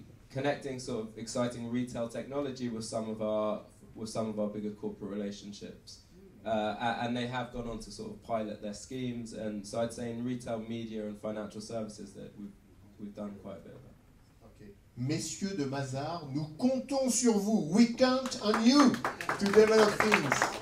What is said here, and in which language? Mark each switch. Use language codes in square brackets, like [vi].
[en] Connecting sort of exciting retail technology with some of our bigger corporate relationships, and they have gone on to sort of pilot their schemes. And so I'd say in retail media and financial services that we've done quite a bit of that. Okay. [fr] Messieurs de Mazars, nous comptons sur vous. [en] We count on you to develop things.